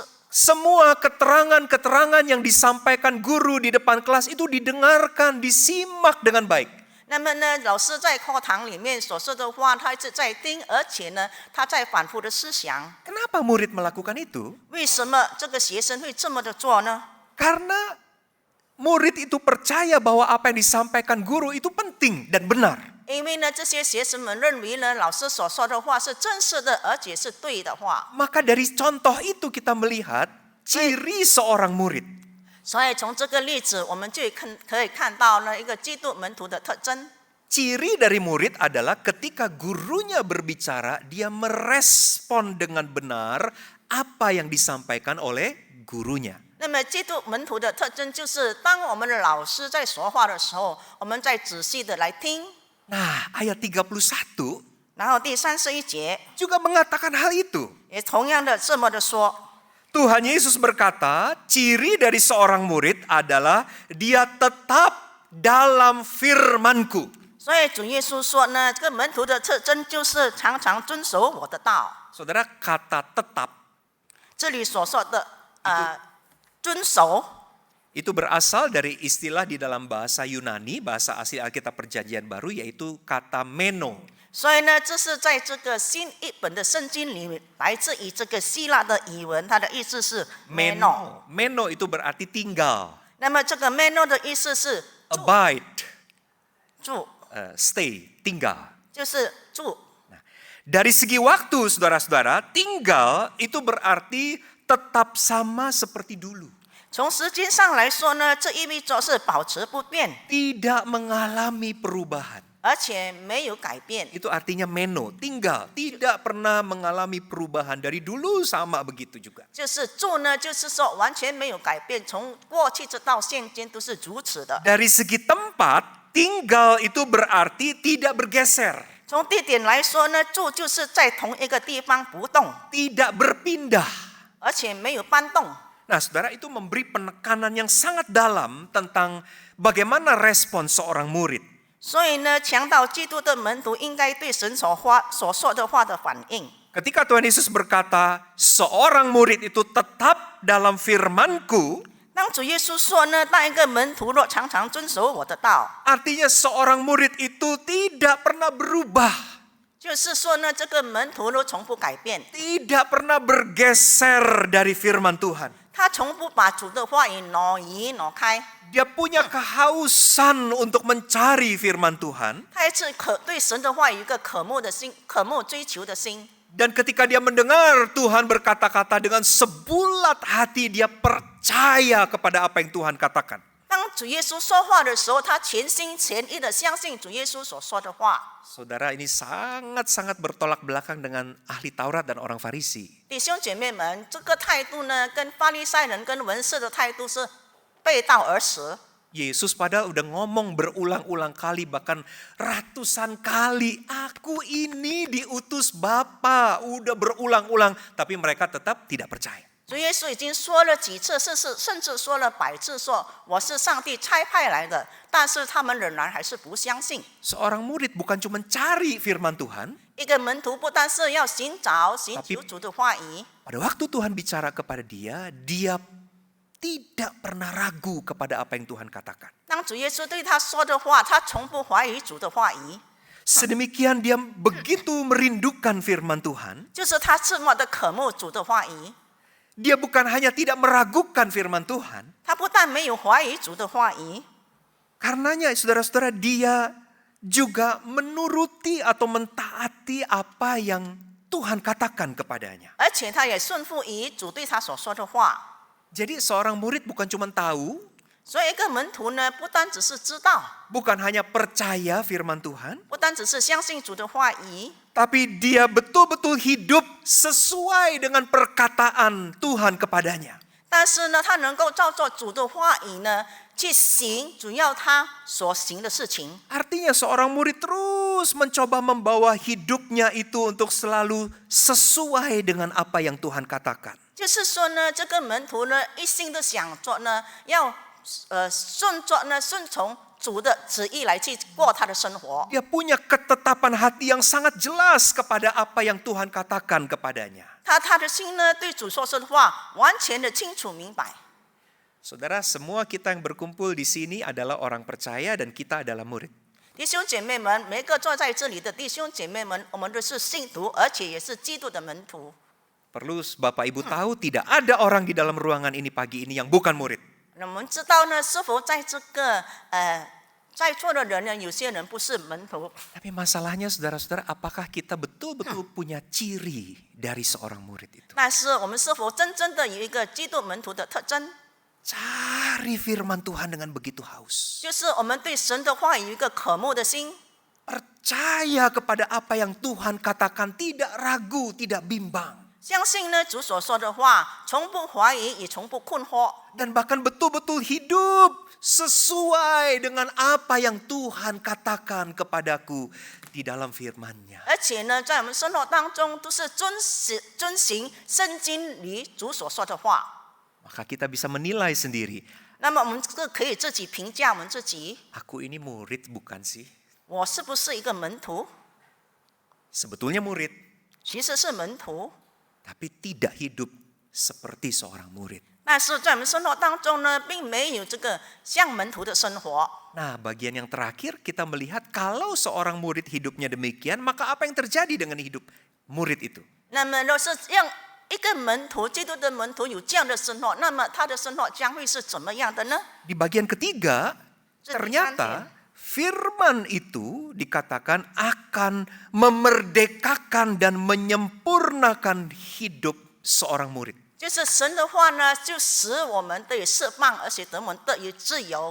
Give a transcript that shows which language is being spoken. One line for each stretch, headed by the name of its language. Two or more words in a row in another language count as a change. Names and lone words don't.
Indonesian: Semua keterangan-keterangan yang disampaikan guru di depan kelas itu didengarkan, disimak dengan baik.
Chinese: 那么呢，老师在课堂里面所说的话，他一直在听，而且呢，他在反复的思想。
Indonesian: Kenapa murid melakukan itu?
Chinese: 为什么这个学生会这么的做呢？
Indonesian: Karena murid itu percaya bahwa apa yang disampaikan guru itu penting dan benar.
Chinese: 因为呢，这些学生们认为呢，老师所说的话是真实的，而且是对的话。
Indonesian: Maka dari contoh itu kita melihat ciri seorang murid.
Chinese: 所以从这个例子，我们就可以看到呢一个基督门徒的特征。
Indonesian: Ciri dari murid adalah ketika gurunya berbicara, dia merespon dengan benar apa yang disampaikan oleh gurunya.
Chinese: 那么基督门徒的特征就是，当我们的老师在说话的时候，我们在仔细的来听。
Indonesian: Nah, ayat 31
Chinese: 然后第31节
Indonesian: juga mengatakan hal itu.
Chinese: 也同样的这么的说。
Indonesian: Tuhan Yesus berkata, ciri dari seorang murid adalah dia tetap dalam firman-Ku.
Chinese: 所以主耶稣说呢，这个门徒的特征就是常常遵守我的道。
Indonesian: Saudara, kata tetap
Chinese: 这里所说的遵守，
Indonesian: itu berasal dari istilah di dalam bahasa Yunani, bahasa asli Alkitab Perjanjian Baru, yaitu kata meno.
Chinese: 所以呢，这是在这个新译本的圣经里面，来自于这个希腊的语文，它的意思是 meno。
Indonesian: Meno itu berarti tinggal,
Chinese: 那么这个 meno 的意思是
Indonesian: abide,
Chinese: 住，
Indonesian: stay, tinggal.
Chinese: 就是住。
Indonesian: Dari segi waktu, saudara-saudara, tinggal itu berarti tetap sama seperti dulu.
Chinese: 从时间上来说呢，这意味着是保持不变，
Indonesian: Tidak mengalami perubahan.
Chinese: 而且没有改变。
Indonesian: Itu artinya meno, tinggal. Tidak pernah mengalami perubahan. Dari dulu sama begitu juga.
Chinese: 就是住呢，就是说完全没有改变，从过去直到现今都是如此的。
Indonesian: Dari segi tempat, tinggal itu berarti tidak bergeser.
Chinese: 从地点来说呢，住就是在同一个地方不动，
Indonesian: Tidak berpindah.
Chinese: 而且没有搬动。
Indonesian: Nah, saudara, itu memberi penekanan yang sangat dalam tentang bagaimana respon seorang murid.
Chinese: 所以呢，强调基督的门徒应该对神所说的话的反应。
Indonesian: Ketika Tuhan Yesus berkata, seorang murid itu tetap dalam firman-Ku,
Chinese: 当主耶稣说呢，当一个门徒若常常遵守我的道，
Indonesian: artinya seorang murid itu tidak pernah berubah,
Chinese: 就是说呢，这个门徒都从不改变，
Indonesian: tidak pernah bergeser dari firman Tuhan.
Chinese: 他从不把主的话语挪移挪开，
Indonesian: Dia punya kehausan untuk mencari firman Tuhan.
Chinese: 他一直对神的话语一个渴慕的心，渴慕追求的心。
Indonesian: Dan ketika dia mendengar Tuhan berkata-kata dengan sebulat hati, dia percaya kepada apa yang Tuhan katakan.
Chinese: 当主耶稣说话的时候，他全心全意的相信主耶稣所说的话。
Indonesian: Saudara, ini sangat-sangat bertolak belakang dengan ahli Taurat dan orang Farisi.
Chinese: 弟兄姐妹们，这个态度呢，跟法利赛人跟文士的态度是背道而驰。
Indonesian: Yesus padahal udah ngomong berulang-ulang kali, bahkan ratusan kali, aku ini diutus Bapa, udah berulang-ulang, tapi mereka tetap tidak percaya.
Chinese: 主耶稣已经说了几次，甚至说了100次，说我是上帝差派来的，但是他们仍然还是不相信。
Indonesian: Seorang murid bukan cuma cari firman Tuhan,
Chinese: 一个门徒不但是要寻求主的话语，
Indonesian: pada waktu Tuhan bicara kepada dia, dia tidak pernah ragu kepada apa yang Tuhan katakan.
Chinese: 当主耶稣对他说的话，他从不怀疑主的话语，
Indonesian: Sedemikian dia begitu merindukan firman Tuhan,
Chinese: 就是他这么的渴慕主的话语。
Indonesian: dia bukan hanya tidak meragukan firman Tuhan,
Chinese: 他不但没有怀疑主的话语，
Indonesian: karenanya saudara-saudara dia juga menuruti atau mentaati apa yang Tuhan katakan kepadanya.
Chinese: 而且他也顺服于主对他所说的话。
Indonesian: Jadi seorang murid bukan cuma tahu,
Chinese: 所以一个门徒呢，不单只是知道，
Indonesian: bukan hanya percaya firman Tuhan,
Chinese: 不单只是相信主的话语，
Indonesian: tapi dia betul-betul hidup sesuai dengan perkataan Tuhan kepadanya.
Chinese: 但是呢，他能够照着主的话语呢去行主要他所行的事情。
Indonesian: Artinya seorang murid terus mencoba membawa hidupnya itu untuk selalu sesuai dengan apa yang Tuhan katakan.
Chinese: 就是说呢，这个门徒呢，一心的想着呢，要顺从主的旨意来去过他的生活。
Indonesian: Dia punya ketetapan hati yang sangat jelas kepada apa yang Tuhan katakan kepadanya.
Chinese: 他的心呢，对主所说的话完全的清楚明白。
Indonesian: Saudara, semua kita yang berkumpul di sini adalah orang percaya dan kita adalah murid.
Chinese: 弟兄姐妹们，每个坐在这里的弟兄姐妹们，我们都是信徒，而且也是基督的门徒。
Indonesian: Perlu Bapak Ibu tahu, tidak ada orang di dalam ruangan ini pagi ini yang bukan murid.
Chinese: 那我们知道呢，是否在这个在座的人呢，有些人不是门徒，
Indonesian: Tapi masalahnya saudara-saudara, apakah kita betul-betul punya ciri dari seorang murid itu?
Chinese: 但是我们是否真正的有一个基督门徒的特征？
Indonesian: Cari firman Tuhan dengan begitu haus.
Chinese: 就是我们对神的话有一个渴慕的心，
Indonesian: Percaya kepada apa yang Tuhan katakan, tidak ragu, tidak bimbang.
Chinese: 相信呢主所说的话，从不怀疑，也从不困惑，
Indonesian: Dan bahkan betul-betul hidup sesuai dengan apa yang Tuhan katakan kepadaku di dalam firman-Nya.
Chinese: 而且呢，在我们生活当中都是遵行圣经里主所说的话。
Indonesian: Maka kita bisa menilai sendiri,
Chinese: 那么我们可以自己评价我们自己，
Indonesian: aku ini murid bukan sih?
Chinese: 我是不是一个门徒？
Indonesian: Sebetulnya murid,
Chinese: 其实是门徒，
Indonesian: tapi tidak hidup seperti seorang murid.
Chinese: 但是在我们生活当中呢，并没有这个像门徒的生活。
Indonesian: Nah, bagian yang terakhir kita melihat kalau seorang murid hidupnya demikian, maka apa yang terjadi dengan hidup murid itu?
Chinese: 那么，若是让一个门徒，基督的门徒有这样的生活，那么他的生活将会是怎么样的呢？
Indonesian: Di bagian ketiga, ternyata firman itu dikatakan akan memerdekakan dan menyempurnakan hidup seorang murid.
Chinese: 就是神的话呢，就使我们得以释放，而且得我们得以自由。